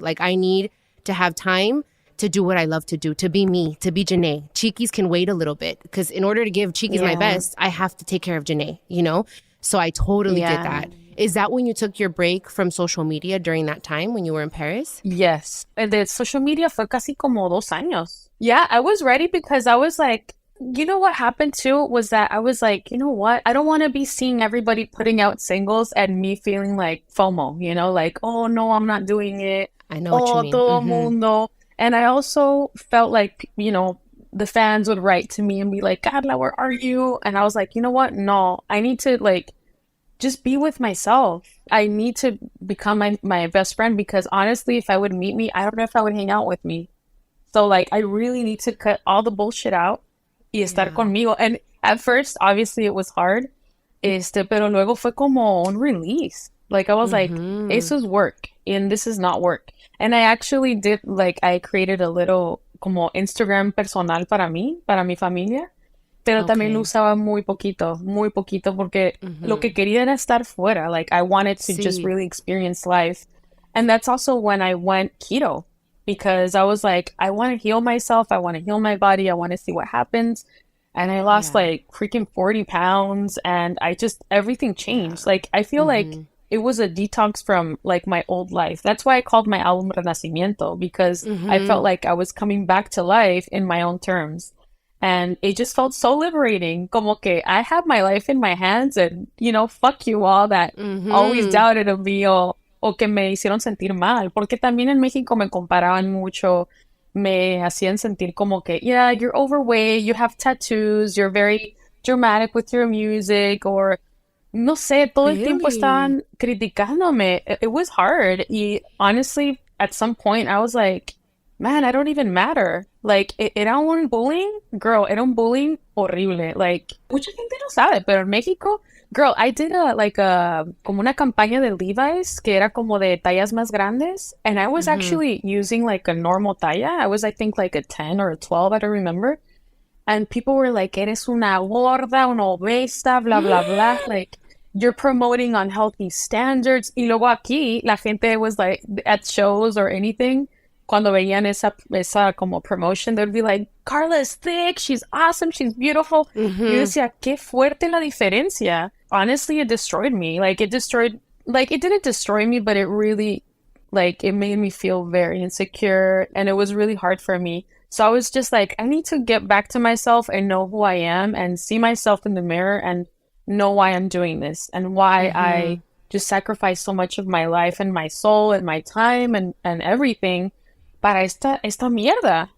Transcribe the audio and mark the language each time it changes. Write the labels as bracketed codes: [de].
[en] Like, I need to have time to do what I love to do, to be me, to be Janae. Chiquis can wait a little bit, because in order to give Chiquis my best, I have to take care of Janae, you know? So I totally get that. Is that when you took your break from social media during that time when you were in Paris? Yes. And the social media [es] fue casi como 2 años. [en] Yeah, I was ready because I was like, you know what happened too was that I was like, you know what? I don't want to be seeing everybody putting out singles and me feeling like FOMO, you know, like, oh no, I'm not doing it. I know what you mean. [es] Todo mundo. [en] And I also felt like, you know, the fans would write to me and be like, Carla, where are you? And I was like, you know what? No, I need to like just be with myself. I need to become my best friend, because honestly, if I would meet me, I don't know if I would hang out with me. So like, I really need to cut all the bullshit out [es] y estar conmigo. [en] And at first, obviously, it was hard. [es] Pero luego fue como un release. [en] Like, I was like, this is work and this is not work. And I actually did, like, I created a little como Instagram personal [es] para mí, para mi familia. Pero también lo usaba muy poquito, porque lo que quería era estar fuera. [en] Like, I wanted to just really experience life. And that's also when I went keto, because I was like, I want to heal myself. I want to heal my body. I want to see what happens. And I lost like freaking 40 pounds, and everything changed. Like, I feel like it was a detox from like my old life. That's why I called my album Renacimiento, because I felt like I was coming back to life in my own terms. And it just felt so liberating. Como que I have my life in my hands, and, you know, fuck you all that always doubted of me [es] o que me hicieron sentir mal. Porque también en México me comparaban mucho. Me hacían sentir como que, [en] yeah, you're overweight, you have tattoos, you're very dramatic with your music, or [es] no sé, todo el tiempo estaban criticándome. [en] It was hard. Y honestly, at some point, I was like, man, I don't even matter. [es] Like, era un bullying, girl, era un bullying horrible. Like, mucha gente no sabe, pero en México, girl, I did como una campaña de Levi's que era como de tallas más grandes. [en] And I was actually using like a normal talla. I was, I think, like a 10 or a 12, I don't remember. And people were like, [es] eres una gorda, una obesa, blah, blah, blah. [en] Like, you're promoting unhealthy standards. [es] Y luego aquí, la gente [en] was like, at shows or anything, [es] cuando veían esa como [en] promotion, they'd be like, Carla is thick, she's awesome, she's beautiful. [es] Y yo decía, qué fuerte la diferencia. [en] Honestly, it destroyed me. Like, it didn't destroy me, but it really, like, it made me feel very insecure, and it was really hard for me. So I was just like, I need to get back to myself and know who I am and see myself in the mirror and know why I'm doing this and why I just sacrificed so much of my life and my soul and my time and everything [es] para esta mierda.